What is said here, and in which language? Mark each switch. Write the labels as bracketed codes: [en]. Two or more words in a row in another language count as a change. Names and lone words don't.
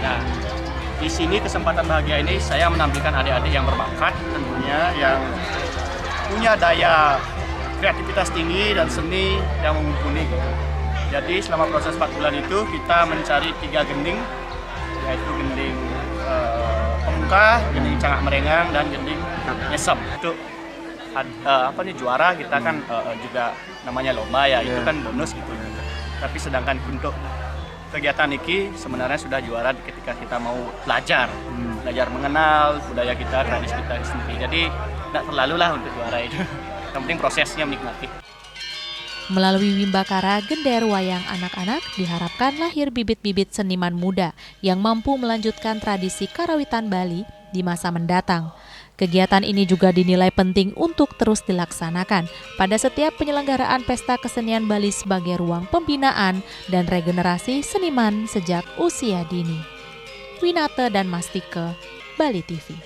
[id] Nah, di sini kesempatan bahagia ini saya menampilkan adik-adik yang berbakat tentunya, yang punya daya kreativitas tinggi dan seni yang mumpuni gitu. Jadi selama proses 4 bulan itu kita mencari 3 gending, yaitu gending pamungkah, gending cangak merenggang, dan gending nyesem. Untuk juara kita kan juga namanya lomba ya, itu kan bonus gitu. Tapi sedangkan untuk kegiatan ini sebenarnya sudah juara ketika kita mau belajar mengenal budaya kita, tradisi kita sendiri. Jadi tidak terlalu lah untuk juara itu. Yang penting prosesnya menikmati. Melalui Wimbakara Gender Wayang Anak-anak diharapkan lahir bibit-bibit seniman muda yang mampu melanjutkan tradisi karawitan Bali di masa mendatang. Kegiatan ini juga dinilai penting untuk terus dilaksanakan pada setiap penyelenggaraan Pesta Kesenian Bali sebagai ruang pembinaan dan regenerasi seniman sejak usia dini. Winata dan Mastike, Bali TV.